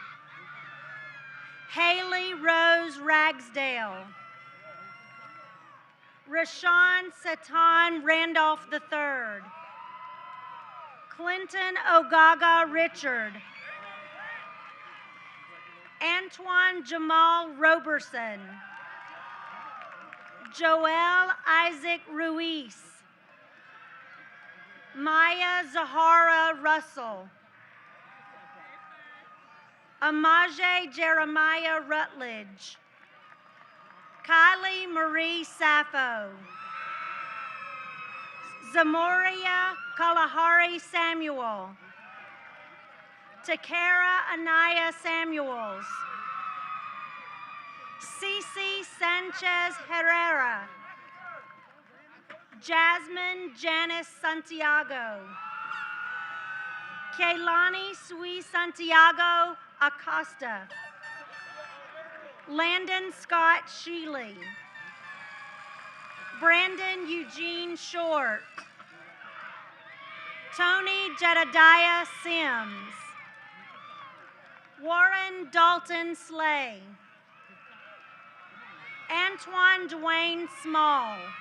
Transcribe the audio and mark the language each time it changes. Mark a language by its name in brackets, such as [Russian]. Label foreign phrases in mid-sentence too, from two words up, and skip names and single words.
[English] Haley Rose Ragsdale. Rashawn Satan Randolph III. Clinton Ogaga Richard. Antoine Jamal Roberson. Joel Isaac Ruiz. Maya Zahara Russell. Amaje Jeremiah Rutledge. Kylie Marie Sappho. Zamoria Kalahari Samuel. Takara Anaya Samuels. Cece Sanchez Herrera. Jasmine Janice Santiago. Kaylani Sui Santiago Acosta. Landon Scott Sheely. Brandon Eugene Short. Tony Jedediah Sims. Warren Dalton Slay. Antoine Dwayne Small.